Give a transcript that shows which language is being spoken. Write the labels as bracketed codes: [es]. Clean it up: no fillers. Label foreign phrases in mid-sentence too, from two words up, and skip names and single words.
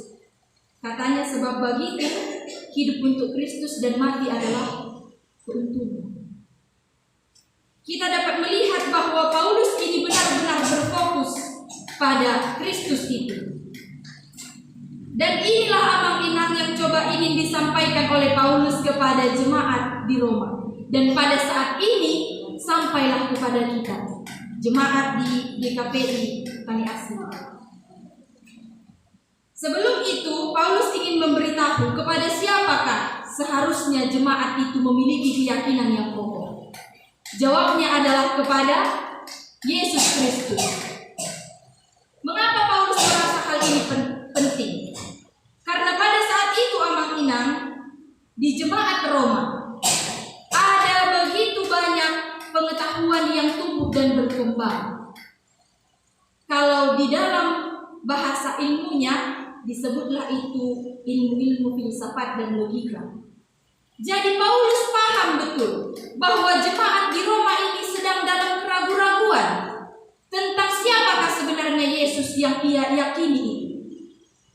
[id] Katanya, sebab bagiku hidup untuk Kristus dan mati adalah keuntungan. Kita dapat melihat bahwa Paulus ini benar-benar berfokus pada Kristus itu. Dan inilah amang-inang yang coba ingin disampaikan oleh Paulus kepada jemaat di Roma. Dan pada saat ini sampailah kepada kita, jemaat di GKPI Tani Asih. Sebelum itu, Paulus ingin memberitahu kepada siapakah seharusnya jemaat itu memiliki keyakinan yang kokoh. Jawabnya adalah kepada Yesus Kristus. Mengapa Paulus merasa hal ini penting? Karena pada saat itu, amang-inang, di jemaat Roma ada begitu banyak pengetahuan yang tumbuh dan berkembang. Kalau di dalam bahasa ilmunya disebutlah itu ilmu-ilmu filsafat dan logika. Jadi Paulus paham betul bahwa jemaat di Roma ini sedang dalam keraguan-raguan tentang siapakah sebenarnya Yesus yang ia yakini.